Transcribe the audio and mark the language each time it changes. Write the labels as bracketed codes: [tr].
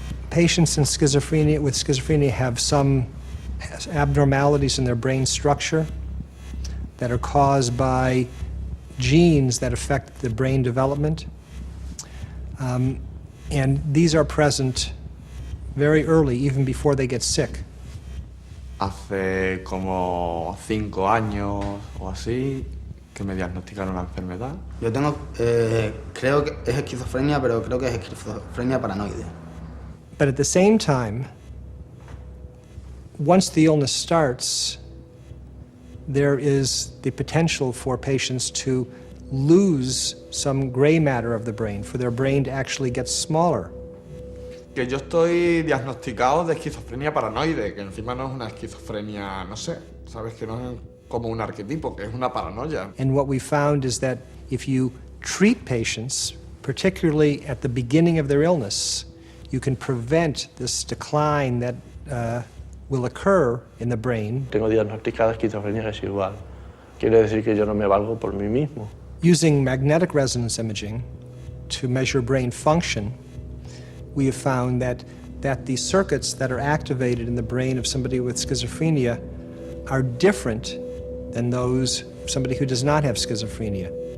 [en] Patients with schizophrenia have some abnormalities in their brain structure that are caused by genes that affect the brain development. And these are present very early, even before they get sick. [es] Hace como 5 años o así que me diagnosticaron la enfermedad. Yo tengo, creo que es esquizofrenia, pero creo que es esquizofrenia paranoide. [en] But at the same time, once the illness starts, there is the potential for patients to lose some gray matter of the brain, for their brain to actually get smaller. [es] Que yo estoy diagnosticado de esquizofrenia paranoide, que encima no es una esquizofrenia, no sé, sabes que no es como un arquetipo, que es una paranoia. [en] And what we found is that if you treat patients, particularly at the beginning of their illness, you can prevent this decline that will occur in the brain. [es] Tengo diagnosticada esquizofrenia residual. Quiere decir que yo no me valgo por mí mismo. [en] Using magnetic resonance imaging to measure brain function, we have found that the circuits that are activated in the brain of somebody with schizophrenia are different than those of somebody who does not have schizophrenia.